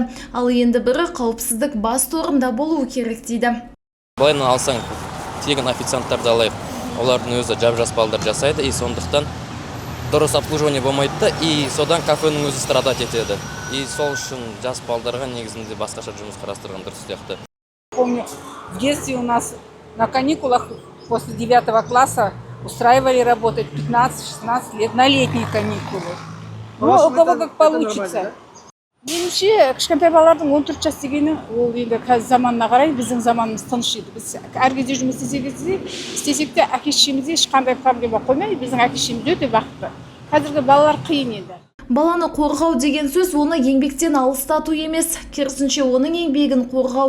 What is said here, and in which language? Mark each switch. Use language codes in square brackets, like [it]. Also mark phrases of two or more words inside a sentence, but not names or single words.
[kk] Ал енді бірі қауіпсіздік басты орында болуы керек дейді. Былайынан алсаң, тегін официанттарды алайық. Олардың өзі жап-жас балдар жасайды, и сондықтан дұрыс обслуживание болмайды, и содан кафенің өзі страдать етеді. И сол үшін жас балдарға негізінде басқаша жұмыс қарастырған дұрыс сияқты. [ru] Помню, в детстве у нас на каникулах после 9 класса устраивали работать 15-16 лет на летние каникулы. Ну, у кого как получится. [kk] Меніңше, кішкентай балалардың 14 жас дегені, ол енді қазір заманына қарай біздің заманымыз тыныш еді. Біз әр кезде жұмыс істесек те әке-шешемізде ешқандай проблема қоймай, біздің әке-шешеміз өте бақытты. Қазіргі балалар қиын еді. Баланы қорғау деген сөз оны еңбектен алыстату емес, керісінше оның еңбегін қорғау.